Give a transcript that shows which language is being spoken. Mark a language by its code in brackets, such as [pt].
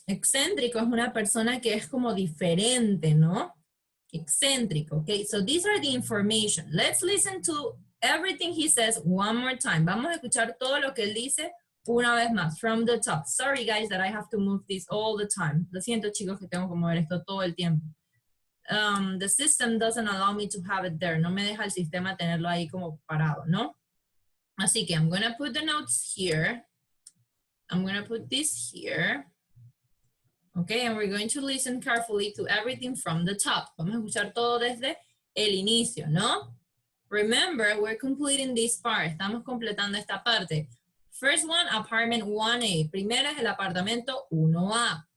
[es] Excéntrico es una persona que es como diferente, ¿no? Excéntrico, okay? [en] So these are the information. Let's listen to everything he says one more time. [es] Vamos a escuchar todo lo que él dice una vez más, [en] from the top. Sorry, guys, that I have to move this all the time. [es] Lo siento, chicos, que tengo que mover esto todo el tiempo. [en] The system doesn't allow me to have it there. [es] No me deja el sistema tenerlo ahí como parado, ¿no? Así que [en] I'm going to put the notes here. I'm going to put this here. Okay, and we're going to listen carefully to everything from the top. [es] Vamos a escuchar todo desde el inicio, ¿no? [en] Remember, we're completing this part. [es] Estamos completando esta parte. [en] First one, apartment 1A. [es] Primero es el apartamento 1A.